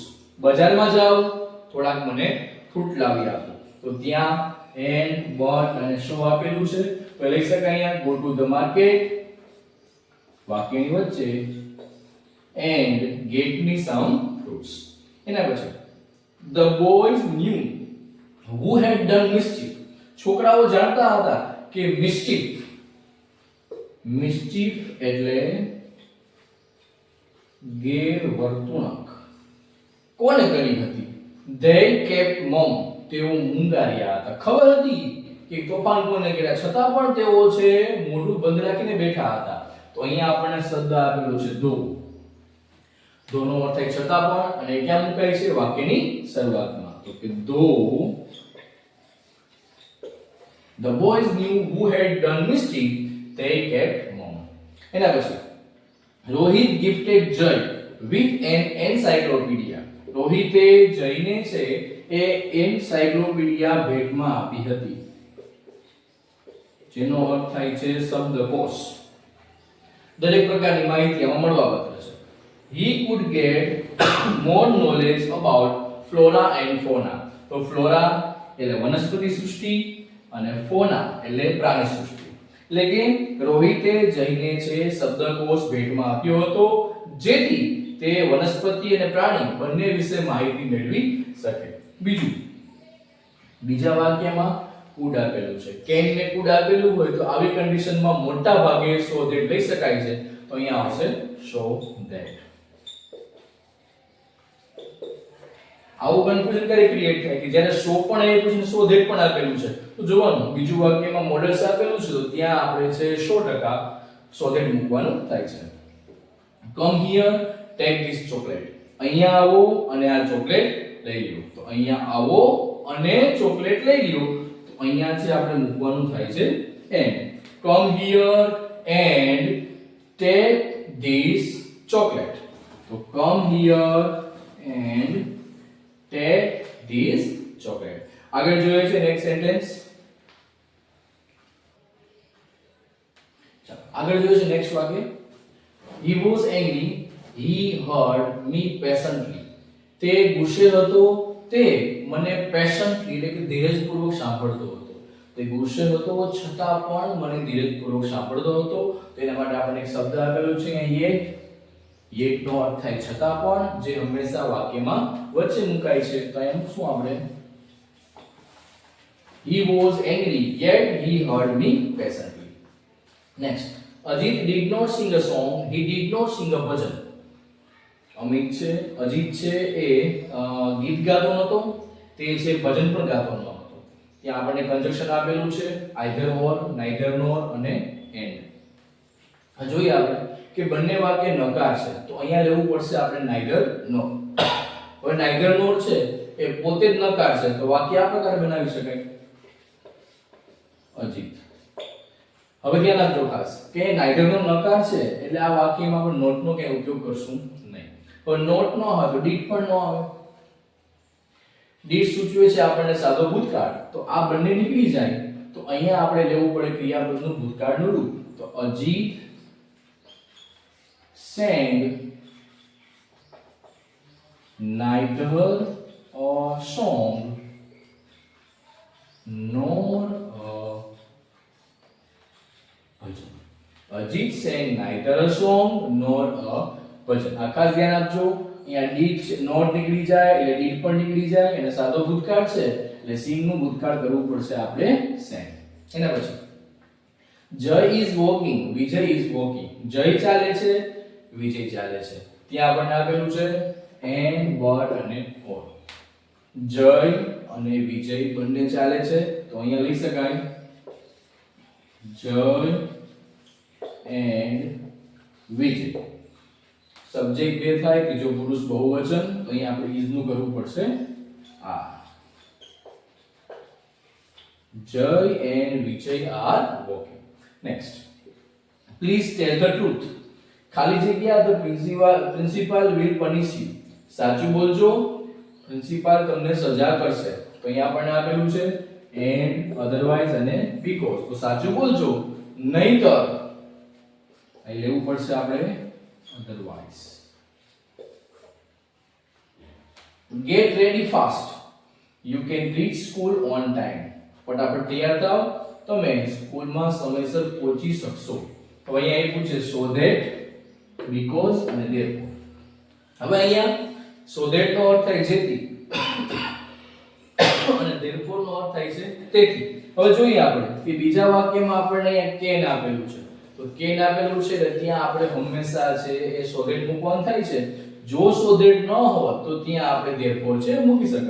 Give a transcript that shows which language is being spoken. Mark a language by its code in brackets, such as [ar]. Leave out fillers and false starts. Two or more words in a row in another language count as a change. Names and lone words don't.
[gu] બજારમાં જાઓ, થોડાક મને ફ્રૂટ લાવી આપો. તો ત્યાં એન્ડ, બટ અને શો આપેલું છે, તો લઈ શકાય અહીંયા [en] go to the market [gu] વાક્યની વચ્ચે [en] and get me some fruits. [gu] એના પછી [en] the boys knew who had done mischief. [gu] છોકરાઓ જાણતા હતા કે mischief એટલે ગેરવર્તણૂક કોને કરી હતી. [en] they kept mum, [gu] તેઓ મૂંગાર્યા હતા. ખબર હતી કે તોફાન કોને કર્યા, છતાં પણ તેઓ છે મોઢું બંધ રાખીને બેઠા હતા. તો અહીંયા આપણને શબ્દ આપેલો છે though. ધોનો અર્થ થાય છતાં પણ, અને ક્યાં મુકાય છે વાક્યની શરૂઆતમાં. તો કે [en] though the boys knew who had done mischief, they kept mum. [gu] એના પછી [en] રોહિત gifted Jay with an encyclopedia. [gu] રોહિતે જયને છે એ એન્સાઇક્લોપીડિયા ભેટમાં આપી હતી, જેનો અર્થ થાય છે શબ્દકોશ. દરેક પ્રકારની માહિતી આમાં મળવાપાત્ર છે. [en] He could get more knowledge about flora and fauna. [gu] તો flora એટલે વનસ્પતિ સૃષ્ટિ અને fauna એટલે પ્રાણી સૃષ્ટિ. એટલે કે રોહિતે જઈને છે શબ્દકોશ ભેટમાં આપ્યો હતો, જેથી તે વનસ્પતિ અને પ્રાણી બંને વિશે માહિતી મેળવી શકે. બીજા વાક્યમાં could આપેલું છે, can ને could આપેલું હોય તો આવી કન્ડિશનમાં મોટા ભાગે [en] so that [gu] લઈ શકાય છે. તો અહીંયા આવશે [en] so that. [gu] આવું કન્ફ્યુઝન ક્યારે ક્રિએટ થાય કે જ્યારે સો પણ આપ્યું છે [en] so that [gu] પણ આપેલું છે, તો જોવાનું બીજું વાક્યમાં મોડલ્સ આપેલું છે તો ત્યાં આપણે છે 100% [en] so that [gu] મૂકવાનું થાય છે. [en] Come here, take this chocolate. [gu] અહીંયા આવો અને આ ચોકલેટ લઈ લ્યો. તો અહીંયા આવો અને ચોકલેટ લઈ લ્યો, તો અહીંયા છે આપણે મૂકવાનું થાય છે એન્ડ. [en] Come here and take this chocolate. તો come here and take this chocolate. [gu] આગળ જોઈએ છે [en] next sentence. [gu] ચાલો આગળ જોઈએ છે નેક્સ્ટ વાક્ય. [en] He was angry, he heard me patiently. [gu] તે ગુસ્સે હતો, તે મને પેશન્ટલી એટલે કે ધીરજપૂર્વક સાંભળતો હતો. તે ગુસ્સે હતો છતાં પણ મને ધીરજપૂર્વક સાંભળતો હતો. તેના માટે આપણને એક શબ્દ આપેલો છે yet. yet નો અર્થ થાય છતાં પણ, જે હંમેશા વાક્યમાં વચ્ચે મુકાય છે. તો એમ શું આપણે [en] he was angry yet he heard me patiently. Next, Ajit did not sing a song, he did not sing a bhajan. [gu] અજીત છે એ ગીત ગાતો નહોતો, તે છે ભજન પણ ગાતો નહોતો. ત્યાં આપણને કન્જક્શન આપેલું છે [en] either or, neither nor [gu] અને and. જોઈએ આપણે કે બંને વાક્ય નકાર છે, તો અહીંયા લેવું પડશે આપણે [en] neither nor. [gu] હવે [en] neither nor [gu] છે એ પોતે જ નકાર છે તો વાક્ય આ પ્રકારે બનાવી શકાય અજીત. હવે ધ્યાન આપજો ખાસ કે નાઇધર નો નકાર છે એટલે આ વાક્યમાં આપણે નોટ નો કઈ ઉપયોગ કરશું નહીં. પણ નોટ નો આવે તો ડીડ પણ ન આવે. ડીડ સૂચવે છે આપણને સાદો ભૂતકાળ તો આ બંને નીકળી જાય તો અહીંયા આપણે લેવું પડે ક્રિયાપદનું ભૂતકાળનું રૂપ. [en] તો અજીત sang neither a song nor a bhajan. અજીત sang neither a song nor a bhajan. [gu] આ ખાસ ધ્યાન આપજો અહીંયા [en] did not [gu] નીકળી જાય એટલે did પણ નીકળી જાય અને સાદો ભૂતકાળ છે એટલે sing નું ભૂતકાળ કરવું પડશે આપણે sang. એના પછી [en] જય is walking, વિજય is walking. [gu] જય ચાલે છે, વિજય ચાલે છે. ત્યાં આપણને આપેલું છે and but અને or. જય અને વિજય બંને ચાલે છે તો અહીંયા લઈ શકાય જય and વિજય. સબ્જેક્ટ બે થાય ત્રીજો પુરુષ બહુવચન તો અહીંયા આપણે is નું કરવું પડશે આ. [en] જય and વિજય are walking. Next, please tell the truth. [gu] ખાલી જગ્યા [en] the principal will punish you. [gu] સાચું બોલજો, પ્રિન્સિપાલ તમને સજા કરશે. તો અહીંયા આપણને આપેલું છે [en] and otherwise [gu] અને because. તો સાચું બોલજો નહીંતર અહીં લેવું પડશે આપણે otherwise. [en] Get ready fast. You can reach school on time. [gu] ફટાફટ તૈયાર થાઓ તમે સ્કૂલમાં સમયસર પહોંચી શકશો. તો અહીંયા એ પૂછે [en] so that, [gu] because અને therefore. હવે અહીંયા [en] so that [gu] નો અર્થ થાય જેથી અને therefore નો અર્થ થાય છે તેથી. હવે જોઈએ આપણે કે બીજા વાક્યમાં આપણને અહીંયા can આપેલું છે તો can આપેલું છે એટલે ત્યાં આપણે હંમેશા છે એ [en] so that [gu] મૂકવાનું થાય છે. જો [en] so that [gu] ન હોત તો ત્યાં આપણે therefore છે મૂકી શકત.